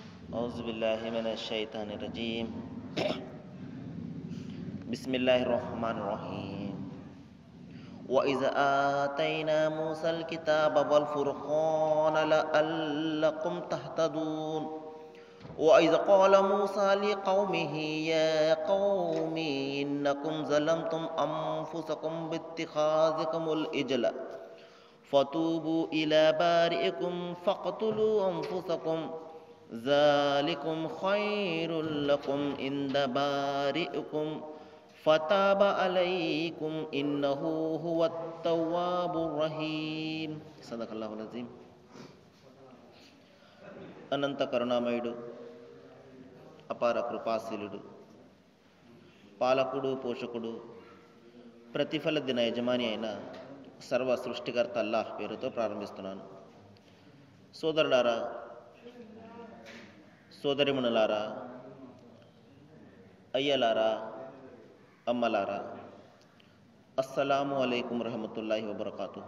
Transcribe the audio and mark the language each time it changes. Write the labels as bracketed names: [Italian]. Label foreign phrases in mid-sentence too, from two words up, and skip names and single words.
[Arabic] أعوذ بالله من الشيطان الرجيم بسم الله الرحمن الرحيم وإذ آتينا موسى الكتاب والفرقان لعلكم تهتدون وإذ قال موسى لقومه يا قوم إنكم ظلمتم أنفسكم باتخاذكم العجل فتوبوا إلى بارئكم فاقتلوا أنفسكم ذلكم خير لكم عند بارئكم فتاب عليكم إنه هو التواب الرحيم. صدق الله العظيم. [Telugu] అనంత కరుణామయుడు, అపార కృపాశీలుడు, పాలకుడు, పోషకుడు, ప్రతిఫల దిన యజమాని అయిన సర్వ సృష్టికర్త అల్లాహ్ పేరుతో ప్రారంభిస్తున్నాను. సోదరులారా, సోదరిమణులారా, అయ్యలారా, అమ్మలారా, [Arabic] السلام عليكم ورحمة الله وبركاته.